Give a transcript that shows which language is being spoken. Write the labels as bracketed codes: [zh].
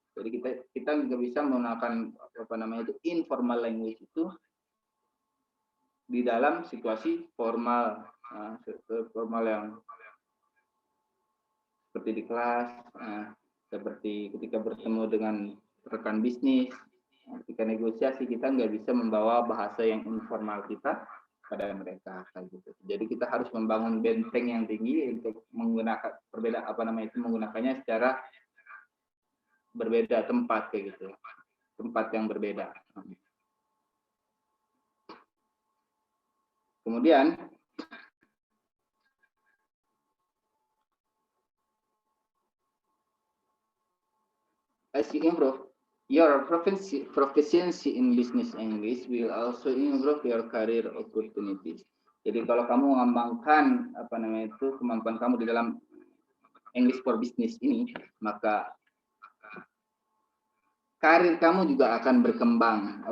[id] Jadi kita nggak bisa menggunakan [en] informal language [id] itu di dalam situasi formal, formal yang seperti di kelas, seperti ketika bertemu dengan rekan bisnis, ketika negosiasi kita nggak bisa membawa bahasa yang informal kita pada mereka, gitu. Jadi kita harus membangun benteng yang tinggi untuk menggunakan menggunakannya secara berbeda tempat kayak gitu, tempat yang berbeda. Kemudian [en] as you improve your proficiency in business English will also improve your career opportunities. [id] Jadi kalau kamu mengembangkan kemampuan kamu di dalam English for Business ini, maka karir kamu juga akan berkembang.